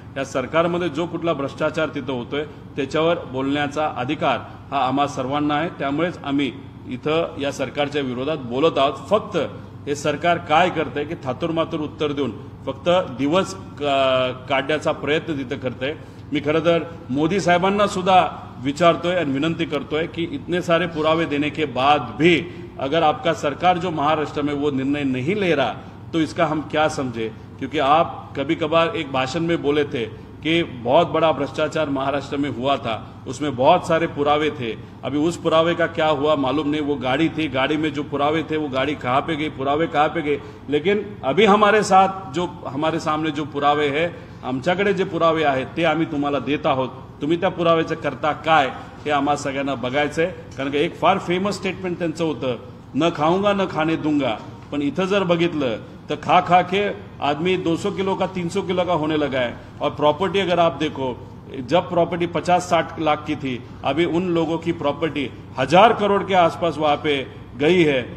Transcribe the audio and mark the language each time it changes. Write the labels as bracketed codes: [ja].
[mr] या सरकारमध्ये जो कुठला भ्रष्टाचार तिथं होतोय त्याच्यावर बोलण्याचा अधिकार हा आम्हा सर्वांना आहे. त्यामुळेच आम्ही इथं या सरकारच्या विरोधात बोलत आहोत. फक्त हे सरकार काय करतंय की थातुरमातुर उत्तर देऊन फक्त दिवस काढण्याचा प्रयत्न तिथं करतंय. मी खरं तर मोदी साहेबांना सुद्धा विचारतोय और विनंती करतोय कि [hi] इतने सारे पुरावे देने के बाद भी अगर आपका सरकार जो महाराष्ट्र में वो निर्णय नहीं ले रहा तो इसका हम क्या समझे. क्योंकि आप कभी कभार एक भाषण में बोले थे कि बहुत बड़ा भ्रष्टाचार महाराष्ट्र में हुआ था, उसमें बहुत सारे पुरावे थे. अभी उस पुरावे का क्या हुआ मालूम नहीं. वो गाड़ी थी, गाड़ी में जो पुरावे थे वो गाड़ी कहाँ पे गई, पुरावे कहाँ पे गए. लेकिन अभी हमारे साथ जो हमारे सामने जो पुरावे है, [mr] आमच्याकडे जे पुरावे आहेत ते आम्ही तुम्हाला देत आहोत. तुम्ही त्या पुराव्याचं करता काय हे आम्हा सगळ्यांना बघायचंय. कारण की एक फार फेमस स्टेटमेंट त्यांचं होतं, [hi] न खाऊंगा न खाने दूंगा. [mr] पण इथं जर बघितलं [hi] तो खा खा के आदमी 200 किलो का 300 किलो का होने लगा है. और प्रॉपर्टी अगर आप देखो, जब प्रॉपर्टी 50-60 लाख की थी, अभी उन लोगों की प्रॉपर्टी 1000 करोड़ के आसपास वहां पे गई है.